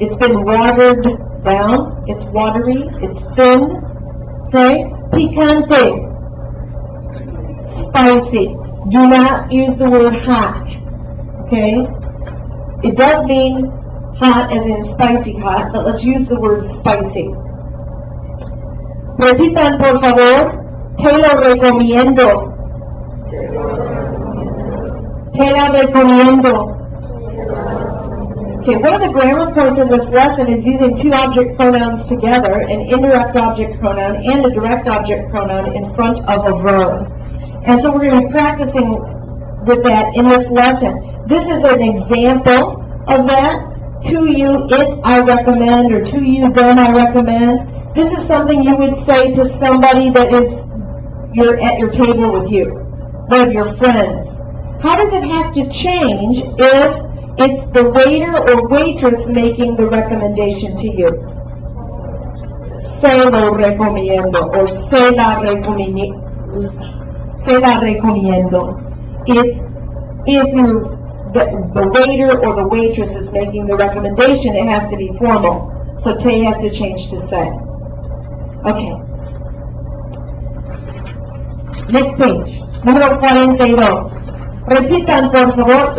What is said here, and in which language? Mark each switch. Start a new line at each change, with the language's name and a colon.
English: It's been watered down. It's watery. It's thin. Okay. Picante, spicy. Do not use the word hot. Okay. It does mean hot as in spicy hot, but let's use the word spicy.
Spanish: Repitan, por favor, te lo recomiendo. Te la recomiendo.
English: Okay, one of the grammar codes in this lesson is using two object pronouns together, an indirect object pronoun and a direct object pronoun in front of a verb. And so we're going to be practicing with that in this lesson. This is an example of that. To you, it, I recommend, or to you, them, I recommend. This is something you would say to somebody that is you're at your table with you, one of your friends. How does it have to change if it's the waiter or waitress making the recommendation to you?
Spanish: Se lo recomiendo, or se la recomiendo. Se la recomiendo.
English: If the waiter or the waitress is making the recommendation, it has to be formal. So te has to change to se. Okay. Next page.
Spanish: Número 42. Repitan, por favor.